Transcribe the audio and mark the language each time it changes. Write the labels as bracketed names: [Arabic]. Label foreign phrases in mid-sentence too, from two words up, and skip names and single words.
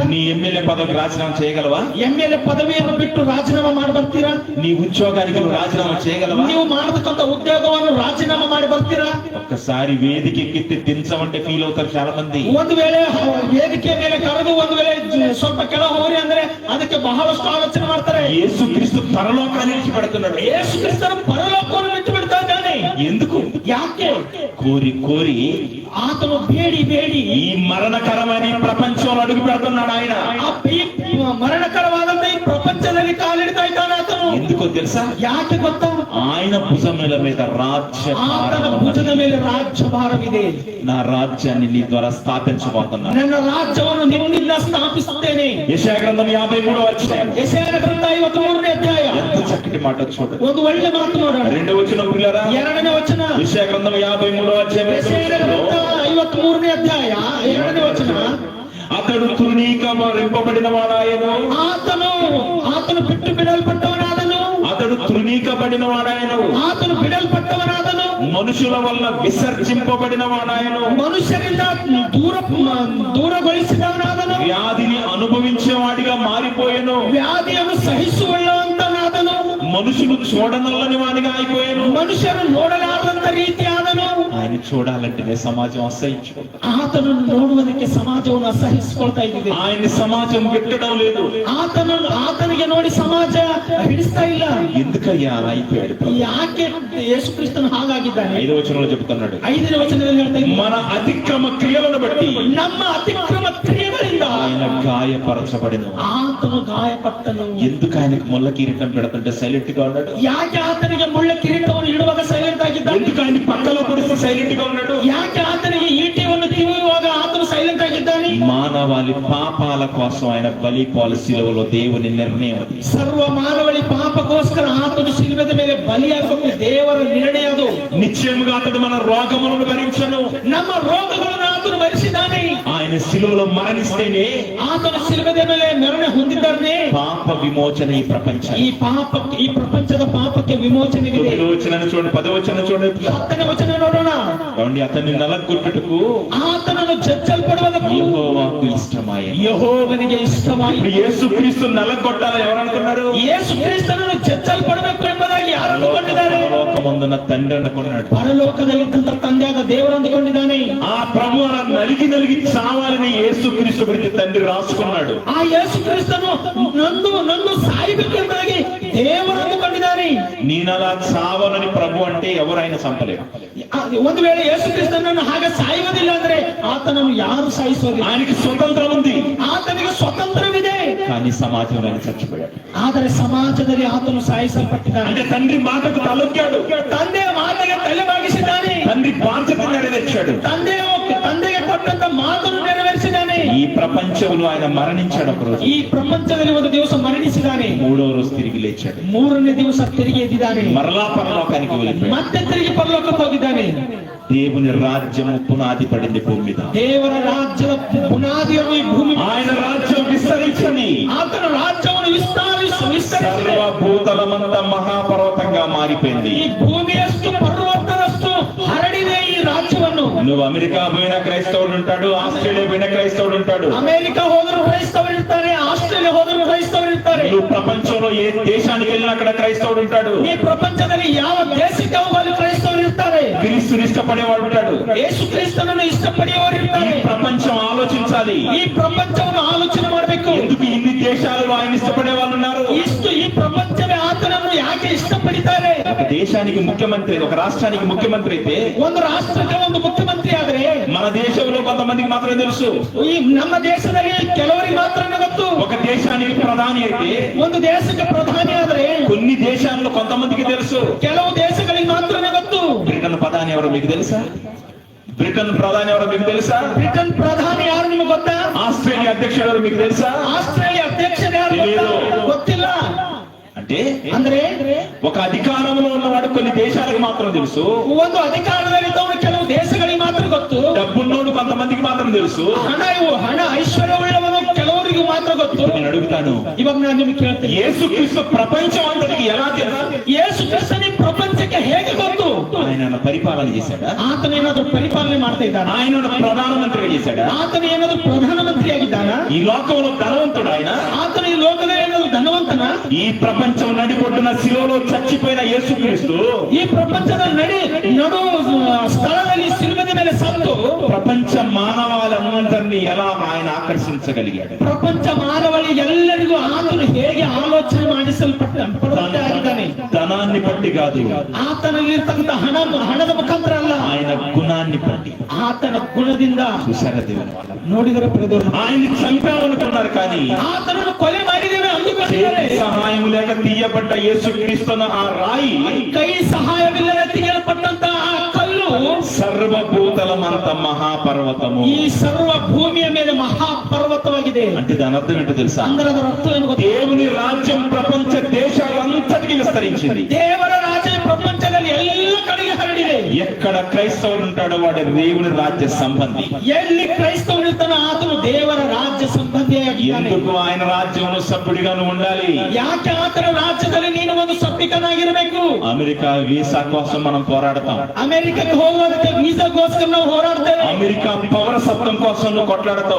[Telugu] నీ ఎమ్మెల్యే పదవికి రాజీనామా చేయగలవా? [Kannada] ಎಮ್ಮೆಲ್ಯೆ ಪದವಿಯನ್ನು ಬಿಟ್ಟು ರಾಜೀನಾಮಾ ಮಾಡಿ ಬರ್ತೀರಾ? [Telugu] నీ ఉద్యోగానికి నువ్వు రాజీనామా చేయగలవా? [Kannada] ನೀವು ಮಾಡತಕ್ಕಂಥ ಉದ್ಯೋಗವನ್ನು ರಾಜೀನಾಮಾ ಮಾಡಿ ಬರ್ತೀರಾ? [Telugu] ఒక్కసారి వేదిక ఎక్కితే దించమంటే ఫీల్ అవుతారు చాలా మంది. [Kannada] ಒಂದು ವೇಳೆ ವೇದಿಕೆ ಮೇಲೆ ಕರೆದು ಒಂದು ವೇಳೆ ಸ್ವಲ್ಪ ಕೆಳ ಹೋಗ್ರಿ ಅಂದ್ರೆ ಅದಕ್ಕೆ ಬಹಳಷ್ಟು ಆಲೋಚನೆ ಮಾಡ್ತಾರೆ. [Telugu] యేసు క్రీస్తు పరలోకాన్ని విడిచిపెడుతున్నాడు. [Kannada] ಯೇಸು ಕ್ರಿಸ್ತನು ಪರಲೋಕವನ್ನು ಬಿಟ್ಟು ಬಿಡ್ತಾ ಇದ್ದಾನೆ. [Telugu] ఎందుకు? [Kannada] ಯಾಕೆ? [Telugu] కోరి కోరి [Kannada] ಆತನು ಬೇಡಿ ಬೇಡಿ [Telugu] ఈ మరణకరమైన ఈ ప్రపంచంలో అడుగు పెడుతున్నాడు ఆయన. [Kannada] ಮರಣಕರವಾದಂತ ಈ ಪ್ರಪಂಚದಲ್ಲಿ ಕಾಲಿಡ್ತಾ ಇದ್ದಾನೆ ಆತನು. [Telugu] ఎందుకో తెలుసా? [Kannada] ಯಾಕೆ ಗೊತ್ತಾ? [Telugu] ఆయన భుజముల మీద [Kannada] ಆತನ ಭುಜದ ಮೇಲೆ ರಾಜ್ಯಭಾರವಿದೆ. [Telugu] నా రాజ్యాన్ని నీ ద్వారా స్థాపించబోతున్నాను. [Kannada] ನನ್ನ ರಾಜ್ಯವನ್ನು ನಿನ್ನಿಂದ ಸ್ಥಾಪಿಸುತ್ತೇನೆ. [Telugu] యెషయా గ్రంథం 53వ అధ్యాయం. [Kannada] ಯೆಶಾಯನ ಗ್ರಂಥ 53ನೇ ಅಧ್ಯಾಯ. [Telugu] ఎంత చక్కటి మాట చూడండి. [Kannada] ಒಂದು ಒಳ್ಳೆ ಮಾತು ನೋಡೋಣ. [Telugu] 2వ వచనం పిల్లరా, [Kannada] 2ನೇ ವಚನ. [Telugu] యెషయా గ్రంథం 53వ అధ్యాయం. [Kannada] ಯೆಶಾಯನ ಗ್ರಂಥ 53ನೇ ಅಧ್ಯಾಯ 2ನೇ ವಚನ. [Telugu] అతడు తృణీకరింపబడిన వాడాయను. [Kannada] ಆತನು ಬಿಟ್ಟು ಬಿಡಲ್ಪಟ್ಟವನಾದನು. [Telugu] అతడు తృణీకబడిన వాడాయను. [Kannada] ಆತನು ಬಿಡಲ್ಪಟ್ಟವನಾದನು. [Telugu] మనుషుల వల్ల విసర్జింపబడిన వాడాయను. [Kannada] ಮನುಷ್ಯರಿಂದ ದೂರಗೊಳಿಸಿದವನಾದನು. [Telugu] వ్యాధిని అనుభవించేవాడిగా మారిపోయాను. [Kannada] ವ್ಯಾಧಿಯನ್ನು ಸಹಿಸುವಳ್ಳಂತನಾದನು. [Telugu] మనుషులు చూడనల్లని వాడిగా అయిపోయాను. [Kannada] ಮನುಷ್ಯರು ನೋಡಲಾರದಂತ ರೀತಿಯಾದನು. [Telugu] ఆయన చూడాలంటేనే సమాజం అసహించుకుంటారు. [Kannada] ಆತನನ್ನು ನೋಡುವುದಕ್ಕೆ ಸಮಾಜವನ್ನು ಅಸಹಿಸಿಕೊಳ್ತಾ ಇದ್ದಿದೆ. [Telugu] ఆయన సమాజం గిట్టడం లేదు. [Kannada] ಆತನಿಗೆ ನೋಡಿ ಸಮಾಜ ಹಿಡಿಸ್ತಾ ಇಲ್ಲ. [Telugu] ఎందుకయ్యా అలా అయిపోయాడు? [Kannada] ಯಾಕೆ ಯೇಸು ಕ್ರಿಸ್ತನು ಹಾಗಾಗಿದ್ದಾನೆ? [Telugu] 5వ వచనంలో చెప్తున్నాడు, [Kannada] 5ನೇ ವಚನದಲ್ಲಿ ಹೇಳ್ತಾ ಇದ್ದಾನೆ, [Telugu] మన అతిక్రమ క్రియలను బట్టి [Kannada] ನಮ್ಮ ಅತಿಕ್ರಮ ಕ್ರಿಯೆಗಳಿಂದ [Telugu] ఆయన గాయపరచబడిన. [Kannada] ಆತನು ಗಾಯಪಟ್ಟನು. [Telugu] ఎందుకు ఆయనకు ముళ్ళ కిరీటం పెడుతుంటే సైలెంట్ గా ఉన్నాడు? [Kannada] ಯಾಕೆ ಆತನಿಗೆ ಮುಳ್ಳ ಕಿರೀಟವನ್ನು ಇಡುವಾಗ ಸೈಲೆಂಟ್ ಆಗಿದ್ದಾನೆ? [Telugu] ఎందుకు ఆయన పక్కలో పడిస్తే సైలెంట్ గా ఉన్నాడు? [Kannada] ಯಾಕೆ ಆತನಿಗೆ ಈಟಿಯನ್ನು ತಿವಿಯುವಾಗ ಆತನು ಸೈಲೆಂಟ್ ಆಗಿದ್ದಾನೆ? [Telugu] మానవాళి పాపాల కోసం ఆయన బలిపాలు శిలువలో దేవుని నిర్ణయం. [Kannada] ಸರ್ವ ಮಾನವಳಿ ಪಾಪಕ್ಕೋಸ್ಕರ ಆತನು ಶಿಲುಬೆದ ಮೇಲೆ ಬಲಿಯಾಗಬೇಕು ದೇವರ ನಿರ್ಣಯ ಅದು. [Telugu] నిశ్చయముగా అతడు మన రోగములను భరించను. [Kannada] ನಮ್ಮ ರೋಗಗಳನ್ನು ಆತನು ಭರಿಸಿದ್ದಾನೆ. [Telugu] ఆయన శిలువలో మరణిస్తేనే [Kannada] ಆತನು ಶಿಲುಬೆದ ಮೇಲೆ ಮರಣ ಹೊಂದಿದ್ದಾನೆ. [Telugu] పాప విమోచన ఈ ప్రపంచం. [Kannada] ಈ ಪ್ರಪಂಚದ ಪಾಪಕ್ಕೆ ವಿಮೋಚನೆ ಇದೆ. [Telugu] 9వ వచనం చూడండి, 10వ వచనం చూడండి. [Kannada] 10ನೇ ವಚನ ನೋಡೋಣ. [Telugu] కాబట్టి అతన్ని నలగొట్టుటకు [Kannada] ಆತನನ್ನು ಜಜ್ಜಲ್ಪಡುವುದಕ್ಕೂ [Telugu] యెహోవాకు ఇష్టమాయెను. [Kannada] ಯೆಹೋವನಿಗೆ ಇಷ್ಟವಾಯಿತು. [Telugu] యేసుక్రీస్తు నలగొట్టాలని ఎవరు అనుకున్నారు? [Kannada] ಯೇಸು ಕ್ರಿಸ್ತನನ್ನು ಜಜ್ಜಲ್ಪಡಬೇಕು ಎಂಬುದಾಗಿ ಯಾರು ಅಂದುಕೊಂಡಿದ್ದಾರೆ? [Telugu] పరలోకమందున తండ్రి అనుకున్నాడు. [Kannada] ಪರಲೋಕದಲ್ಲಿದ್ದಂತ ತಂದೆಯಾದ ದೇವರು ಅಂದುಕೊಂಡಿದ್ದಾನೆ. [Telugu] ఆ ప్రభు అలా నలిగి చావాలని యేసుక్రీస్తు గురించి తండ్రి రాసుకున్నాడు. [Kannada] ಆ ಯೇಸು ಕ್ರಿಸ್ತನು ನೊಂದು ಸಾಯಬೇಕು ಎಂಬುದಾಗಿ ದೇವರು ಅಂದುಕೊಂಡಿದ್ದಾನೆ. [Telugu] ನೀನలా చావనని ప్రభు అంటే ఎవరైనా చంపలేరు. [Kannada] ಒಂದು ವೇಳೆ ಯೇಸು ಕ್ರಿಸ್ತನನ್ನು ಹಾಗೆ ಸಾಯುವುದಿಲ್ಲ ಅಂದ್ರೆ ಆತನನ್ನು ಯಾರು ಸಾಯಿಸೋದಿಲ್ಲ. [Telugu] ఆయనకి స్వతంత్రం ఉంది, [Kannada] ಆತನಿಗೆ ಸ್ವತಂತ್ರವಿದೆ. [Telugu] కానీ సమాజంలో ఆయన చచ్చిపోయాడు. [Kannada] ಆದರೆ ಸಮಾಜದಲ್ಲಿ ಆತನು ಸಾಯಿಸಲ್ಪಟ್ಟಿದ್ದಾನೆ. [Telugu] అంటే తండ్రి మాటకు తలొగ్గాడు. [Kannada] ತಂದೆಯ ಮಾತಿಗೆ ತಲೆ ಬಾಗಿಸಿದ್ದಾನೆ. [Telugu] తండ్రి బాధ్యత నెరవేర్చాడు. [Kannada] ತಂದೆಗೆ ಕೊಟ್ಟಂತ ಮಾತನ್ನು ನೆರವೇರಿಸಿದ್ದಾನೆ. [Telugu] ఈ ప్రపంచంలో ఆయన మరణించాడు ఒకరోజు. [Kannada] ಈ ಪ್ರಪಂಚದಲ್ಲಿ ಒಂದು ದಿವಸ ಮರಣಿಸಿದ್ದಾನೆ. [Telugu] 3వ రోజు తిరిగి లేచాడు. [Kannada] 3ನೇ ದಿವಸ ತಿರುಗಿ ಎದ್ದಿದ್ದಾನೆ. [Telugu] మరలా పరలోకానికి వెళ్ళిపోయాడు. [Kannada] ಮತ್ತೆ ತಿರುಗಿ ಪರಲೋಕಕ್ಕೆ ಹೋಗಿದ್ದಾನೆ. [Telugu] దేవుని రాజ్యము పునాది పడింది భూమి మీద. [Kannada] ದೇವರ ರಾಜ್ಯದ ಬುನಾದಿಯನ್ನು ಈ ಭೂಮಿ, [Telugu] ఆయన రాజ్యం విస్తరించని, [Kannada] ಆತನ ರಾಜ್ಯವನ್ನು ವಿಸ್ತರಿಸಿ [Telugu] సర్వభూతలమంతా మహాపర్వతంగా మారిపోయింది. [Kannada] ಈ ಭೂಮಿಯಷ್ಟು ಪರ್ವತದಷ್ಟು ಹರಡಿದೆ ಈ ರಾಜ್ಯವನ್ನು. [Telugu] నువ్వు అమెరికా పోయిన క్రైస్తవుడు ఉంటాడు, ఆస్ట్రేలియా పోయిన క్రైస్తవుడు ఉంటాడు. [Kannada] ಅಮೆರಿಕ ಹೋದರೂ ಕ್ರೈಸ್ತವರು ಇರ್ತಾರೆ, ಆಸ್ಟ್ರೇಲಿಯಾ ಹೋದರೂ ಕ್ರೈಸ್ತವರು ಇರ್ತಾರೆ. [Telugu] నువ్వు ప్రపంచంలో ఏ దేశానికి వెళ్ళినా అక్కడ క్రైస్తవుడు ఉంటాడు. [Kannada] ಈ ಪ್ರಪಂಚದಲ್ಲಿ ಯಾವ ದೇಶಕ್ಕೆ ಹೋಗಲು ಕ್ರೈಸ್ತವರು ಇರ್ತಾರೆ. [Telugu] క్రీస్తుని ఇష్టపడేవాడు ఉంటాడు. [Kannada] ಯೇಸು ಕ್ರಿಸ್ತನನ್ನು ಇಷ್ಟಪಡೆಯುವವರು ಇರ್ತಾರೆ. [Telugu] ఈ ప్రపంచం ఆలోచించాలి. [Kannada] ಈ ಪ್ರಪಂಚವನ್ನು ಆಲೋಚನೆ ಮಾಡಬೇಕು. [Telugu] ఎందుకు ఇన్ని దేశాలు ఆయన ఇష్టపడే వాళ్ళు ఉన్నారు? [Kannada] ಈ ಪ್ರಪಂಚವೇ ಆತನನ್ನು ಯಾಕೆ ಇಷ್ಟಪಡಿತಾರೆ? [Telugu] ఒక దేశానికి ముఖ్యమంత్రి, ఒక రాష్ట్రానికి ముఖ్యమంత్రి అయితే, [Kannada] ಒಂದು ರಾಷ್ಟ್ರಕ್ಕೆ ಒಂದು ಮುಖ್ಯಮಂತ್ರಿ ಆದ್ರೆ [Telugu] మన దేశంలో కొంతమందికి మాత్రమే తెలుసు. [Kannada] ಈ ನಮ್ಮ ದೇಶದಲ್ಲಿ ಕೆಲವರಿಗೆ ಮಾತ್ರ ಗೊತ್ತು. [Telugu] ఒక దేశానికి ప్రధాని అయితే, [Kannada] ಒಂದು ದೇಶಕ್ಕೆ ಪ್ರಧಾನಿ ಆದ್ರೆ [Telugu] కొన్ని దేశాల్లో కొంతమందికి తెలుసు. [Kannada] ಕೆಲವು ದೇಶಗಳಿಗೆ ಮಾತ್ರನೇ ಗೊತ್ತು. [Telugu] బ్రిటన్ ప్రధాని ఎవరో మీకు తెలుసా? బ్రిటన్ ప్రధాని ఎవరో మీకు తెలుసా? [Kannada] ಬ್ರಿಟನ್ ಪ್ರಧಾನಿ ಯಾರು ನಿಮಗೆ ಗೊತ್ತಾ? [Telugu] ఆస్ట్రేలియా అధ్యక్షుడు ఎవరో మీకు తెలుసా? [Kannada] ಆಸ್ಟ್ರೇಲಿಯಾ ಅಧ್ಯಕ್ಷರು ಯಾರು ಗೊತ್ತಿಲ್ಲ. ಅಂದ್ರೆ [Telugu] ఒక అధికారంలో ఉన్నవాడు కొన్ని దేశాలకు మాత్రం తెలుసు. [Kannada] ಒಂದು ಅಧಿಕಾರದಲ್ಲಿದ್ದವನು ಕೆಲವು ದೇಶಗಳಿಗೆ ಮಾತ್ರ ಗೊತ್ತು. [Telugu] డబ్బున్నోడు కొంతమందికి మాత్రం తెలుసు. [Kannada] ಹಣ ಐಶ್ವರ್ಯವುಳ್ಳವನು ಕೆಲವರಿಗೆ ಮಾತ್ರ ಗೊತ್ತು. [Telugu] నేను అడుగుతాను, [Kannada] ಇವಾಗ ನಾನು ನಿಮಗೆ ಕೇಳ್ತೇನೆ, [Telugu] యేసుక్రీస్తు ప్రపంచం అంతటికి ఎలా తెలుసు? [Kannada] ಯೇಸು ಕ್ರಿಸ್ತನಿಗೆ ಪ್ರಪಂಚಕ್ಕೆ ಹೇಗೆ ಗೊತ್ತು? [Telugu] ఆయన పరిపాలన చేశాడా? [Kannada] ಆತನ ಏನಾದ್ರೂ ಪರಿಪಾಲನೆ ಮಾಡ್ತಾ ಇದ್ದಾನ? [Telugu] ఆయన ప్రధానమంత్రిగా చేశాడా? [Kannada] ಆತನ ಏನಾದ್ರೂ ಪ್ರಧಾನಮಂತ್ರಿ ಆಗಿದ್ದಾನ? [Telugu] ఈ లోకంలో ధనవంతుడు ఆయన? [Kannada] ಆತನ ಈ ಲೋಕದಲ್ಲಿ ಏನಾದ್ರೂ ಧನವಂತನ? [Telugu] ఈ ప్రపంచం నడిబొడ్డున శిలువలో చచ్చిపోయిన యేసుక్రీస్తు [Kannada] ಈ ಪ್ರಪಂಚದ ನಡು ಸ್ಥಳದಲ್ಲಿ ಸಿಲುಬೆಯ ಮೇಲೆ ಸತ್ತು [Telugu] ప్రపంచ మానవాళందరినీ ఎలా ఆయన ఆకర్షించగలిగాడు? [Kannada] ಪ್ರಪಂಚ ಮಾನವಳಿ ಎಲ್ಲರಿಗೂ ಆತನು ಹೇಗೆ ಆಲೋಚನೆ ಮಾಡಿಸಲ್ಪಟ್ಟಿದ್ದಾನೆ? [Telugu] ధనాన్ని బట్టి కాదు, [Kannada] ಆತನಲ್ಲಿರ್ತಕ್ಕಂಥ ಹಣದ ಮುಖಾಂತರ ಅಲ್ಲ, [Telugu] ఆయన గుణాన్ని బట్టి. [Kannada] ಆತನ ಗುಣದಿಂದ. [Telugu] చూసారా దేవుని వల్ల? [Kannada] ನೋಡಿದರೆ [Telugu] ఆయన్ని చంపామనుకున్నారు కానీ [Kannada] ಆತನನ್ನು ಕೊಲೆ ಮಾಡಿದ್ದೇವೆ ಅಂದುಕೊಂಡಿದ್ದಾರೆ. [Telugu] సహాయం లేక తీయబడ్డ యేసుక్రీస్తున్న ఆ రాయి, [Kannada] ಕೈ ಸಹಾಯವಿಲ್ಲದೆ ತೆಗೆಯಲ್ಪಟ್ಟಂತ ಆ ಕಲ್ಲು [Telugu] సర్వభూతలమంత మహాపర్వతము, [Kannada] ಈ ಸರ್ವ ಭೂಮಿಯ ಮೇಲೆ ಮಹಾಪರ್ವತವಾಗಿದೆ. [Telugu] అంటే దాని అర్థం ఏంటో తెలుసా? [Kannada] ಅಂದ್ರೆ ಅದರ ಅರ್ಥ ಏನು ಗೊತ್ತಾ? [Telugu] దేవుని రాజ్యం ప్రపంచ దేశాలంతటికి విస్తరించింది. [Kannada] ದೇವರ ರಾಜ್ಯ ಪ್ರಪಂಚದಲ್ಲಿ ಎಲ್ಲ ಕಡೆಗೆ ಹರಡಿದೆ. [Telugu] ఎక్కడ క్రైస్తవుడు ఉంటాడో వాడు దేవుని రాజ్య సంబంధి. [Kannada] ಎಲ್ಲಿ ಕ್ರೈಸ್ತವರು ಇರ್ತಾನೋ ಆತನು ದೇವರ ರಾಜ್ಯ ಸಂಬಂಧಿಯಾಗಿದ್ದಾನೆ. [Telugu] ఎందుకు ఆయన రాజ్యంలో సభ్యుడిగాను ఉండాలి? [Kannada] ಯಾಕೆ ಆತನ ರಾಜ್ಯದಲ್ಲಿ ನೀನು ಒಂದು ಸಭ್ಯಕನಾಗಿರಬೇಕು? [Telugu] అమెరికా వీసా కోసం మనం పోరాడతాం. [Kannada] ಅಮೆರಿಕಕ್ಕೆ ಹೋಗುವುದಕ್ಕೆ ವೀಸಾಗೋಸ್ಕರ ನಾವು ಹೋರಾಡ್ತೇವೆ. [Telugu] అమెరికా పౌరసత్వం కోసం నువ్వు కొట్లాడతావు.